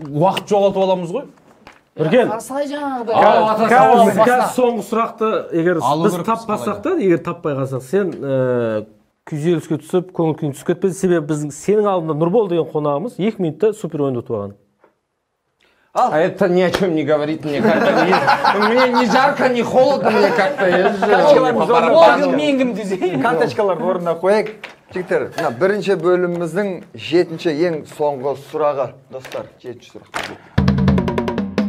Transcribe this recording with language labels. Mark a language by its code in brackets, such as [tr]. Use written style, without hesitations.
[kk] Уақыт жоғалтып аламыз ғой. Бірген. Қарсылай жаңағыдай. Қазір соңғы сұрақты егер біз таппасақ та, егер таппай қалсақ, сен күйзеліске түсіп, көңіл күйің түсіп кетпеді. Себебі біздің сенің алдында Нұрбол деген қонағымыз 2 минутта супер ойын ұтып алған. [ru] А это ни о чем не говорит мне как-то. Мне ни жарко, ни холодно, мне как-то. [kk] Карточкаларды орнына қояйық. Жігіттер, бірінші бөліміміздің 7-ші ең соңғы сұрағы. Достар, 7-ші сұрақ.